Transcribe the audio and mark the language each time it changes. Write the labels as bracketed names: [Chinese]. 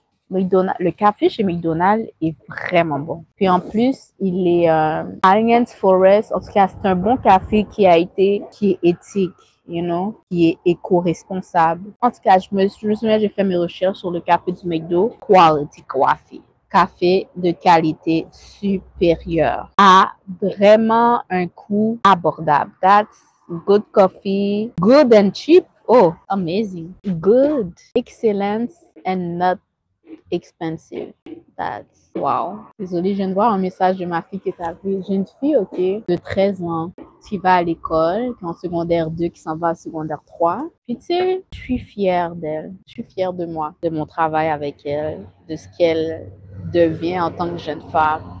[French] Le café chez McDonald's est vraiment bon. Puis en plus, il est Alliance Forest. En tout cas, c'est un bon café qui est éthique. qui est éco-responsable. En tout cas, je me souviens, j'ai fait mes recherches sur le café du McDo, Quality Coffee. Café de qualité supérieure à vraiment un coût abordable. [English] That's good coffee, good and cheap. Oh, amazing. Good, excellent and not expensive. That's wow. [French] Désolée, je viens de voir un message de ma fille qui est arrivée. J'ai une fille, OK, de 13 ans qui va à l'école, qui est en secondaire 2, qui s'en va à secondaire 3. Puis tu sais, je suis fière d'elle. Je suis fière de moi, de mon travail avec elle, de ce qu'elle devient en tant que jeune femme.